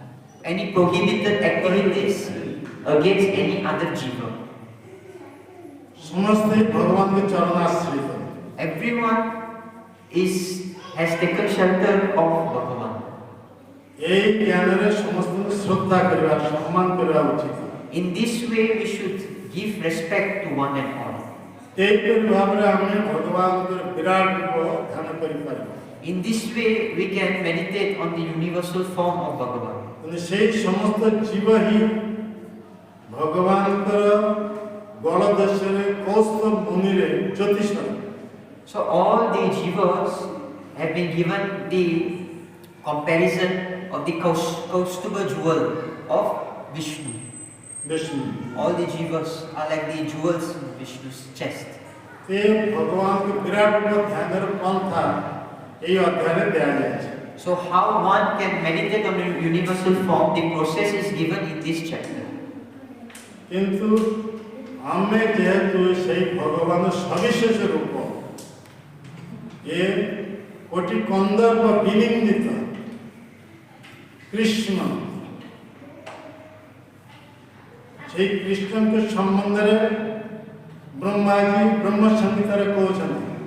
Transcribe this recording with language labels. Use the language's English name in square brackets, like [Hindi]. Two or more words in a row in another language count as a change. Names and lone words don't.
[English] any prohibited activities against any other jiva. [Odia] ସମସ୍ତେ ଭଗବାନଙ୍କ ଚରଣାଶ୍ରିତ। [English] Everyone has taken shelter of Bhagavan. [Odia] এই ଜ୍ଞାନରେ ସମସ୍ତଙ୍କୁ ଶ୍ରଦ୍ଧା କରିବା ସମ୍ମାନ କରିବା ଉଚିତ। [English] In this way, we should give respect to one and all. [Odia] ଏହିପରି ଭାବରେ ଆମେ ଭଗବାନଙ୍କର ବିରାଟ ରୂପ ଧ୍ୟାନ କରିପାରିବା। [English] In this way, we can meditate on the universal form of Bhagavan. [Odia] କିନ୍ତୁ ସେଇ ସମସ୍ତ ଜୀବ ହିଁ ଭଗବାନଙ୍କର ଗଳଦେଶରେ କୌସ୍ତ ମୁନିରେ ଜ୍ୟୋତିଷ। [English] So all the jivas have been given the comparison of the Kaustuba jewel of Vishnu. [Odia] ବିଷ୍ଣୁ [English] All the jivas are like the jewels in Vishnu's chest. [Odia] ସେ ଭଗବାନଙ୍କ ବିରାଟ ରୂପ ଧ୍ୟାନର ପନ୍ଥା ଏହି ଅଧ୍ୟାୟରେ ଦିଆଯାଇଛି। [English] So how one can meditate on the universal form, the process is given in this chapter. [Odia] କିନ୍ତୁ ଆମେ ଯେହେତୁ ସେଇ ଭଗବାନ ସବିଶେଷ ରୂପ ଏ କୋଟି କନ୍ଦର୍ପ ବିନିନ୍ଦିତ କୃଷ୍ଣ, ସେଇ କୃଷ୍ଣଙ୍କ ସମ୍ବନ୍ଧରେ ବ୍ରହ୍ମାଜୀ ବ୍ରହ୍ମ ସଂହିତାରେ କହୁଛନ୍ତି